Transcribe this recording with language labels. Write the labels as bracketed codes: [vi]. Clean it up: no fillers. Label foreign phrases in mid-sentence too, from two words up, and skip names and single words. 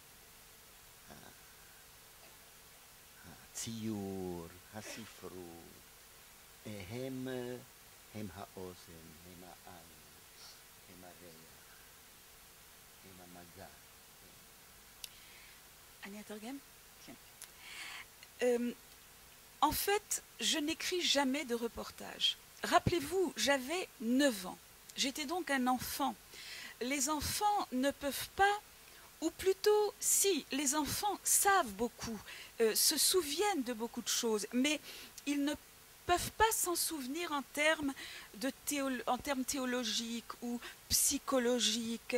[he] הציור, הספרות, הם האוזן, הם העין, הם הריח, הם המגע. אני אתרגם? כן. [fr] En fait, je n'écris jamais de reportage. Rappelez-vous, j'avais 9 ans. J'étais donc un enfant. Les enfants ne peuvent pas, ou plutôt, si, les enfants savent beaucoup, se souviennent de beaucoup de choses, mais ils ne peuvent pas s'en souvenir en termes théologiques ou psychologiques.